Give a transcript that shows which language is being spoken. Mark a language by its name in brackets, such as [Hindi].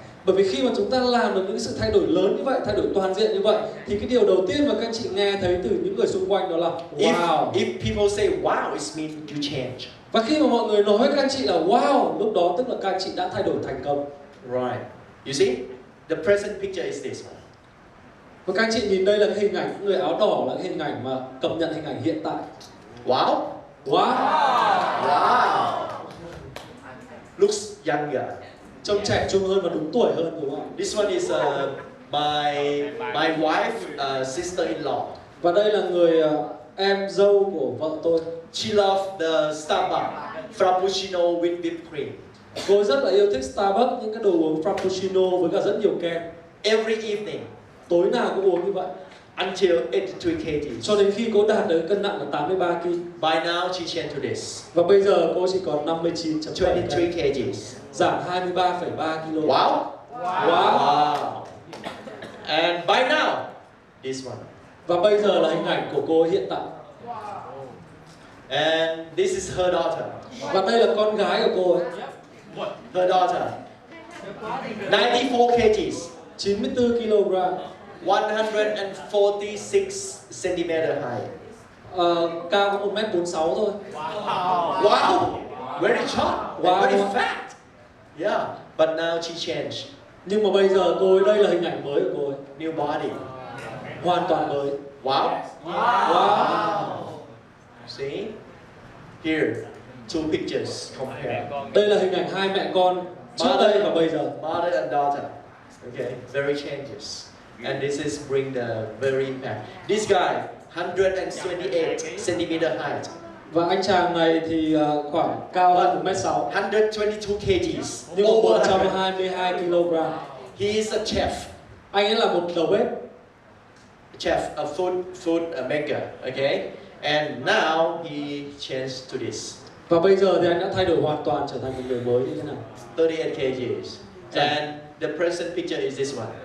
[Vietnamese] Bởi vì khi mà chúng ta làm được những sự thay đổi lớn như vậy, thay đổi toàn diện như vậy, thì cái điều đầu tiên mà các anh chị nghe thấy từ những người xung quanh đó là wow. [English] If people say wow, it means you change. [Vietnamese] Và khi mà mọi người nói với các anh chị là wow, lúc đó tức là các anh chị đã thay đổi thành công. [English] Right. You see, the present picture is this one. [Vietnamese] Và các anh chị nhìn đây là cái hình ảnh người áo đỏ, là cái hình ảnh mà cập nhật hình ảnh hiện tại. Wow. Wow. [English] Wow. Looks younger. [Vietnamese] Trông trẻ trung hơn và đúng tuổi hơn, đúng không? [English] This one is my wife, sister-in-law. [Vietnamese] Và đây là người em dâu của vợ tôi. [English] She loves the Starbucks Frappuccino with whipped cream. [Vietnamese] Cô rất là yêu thích Starbucks, những cái đồ uống Frappuccino với cả rất nhiều kem. [English] Every evening. [Vietnamese] Tối nào cũng uống như vậy. [English] Until 83 kg. [Vietnamese] Cho đến khi cô đạt được cân nặng là 83 kg. [English] By now she changed to this. [Vietnamese] Và bây giờ cô chỉ còn 59.7 kg. Giảm 23,3 kg. Wow. Wow. [English] And by now, this one. [Vietnamese] Và bây giờ là hình ảnh của cô hiện tại. [English] And this is her daughter. [Vietnamese] Và đây là con gái của cô ấy. [English] Her daughter. 94 kg. [Vietnamese] 94 kg. [English] 146 cm high. [Vietnamese] Cao 1m46 thôi. [English] Wow. Very short. Wow. Very fat. Yeah. But now she changed. [Vietnamese] Nhưng mà bây giờ cô ấy, đây là hình ảnh mới của cô ấy. [English] New body. [Vietnamese] Hoàn toàn mới. Wow. Wow. [English] See? Here, two pictures compare. [Vietnamese] Đây là hình ảnh hai mẹ con trước đây và bây giờ. [English] Mother and daughter. Okay, very changes. And this is bring the very impact. This guy, 128 cm height. [Vietnamese] Và anh chàng này thì khoảng cao hơn 1m6. [English] 122 kg. [Vietnamese] Nhưng mà 122 kg. [English] He is a chef. [Vietnamese] Anh ấy là một đầu bếp. [English] Chef, a food maker. Okay. And now he changed to this. [Vietnamese] Và bây giờ thì anh đã thay đổi hoàn toàn, trở thành một người mới như thế này. [English] 38 kg. And the present picture is this one.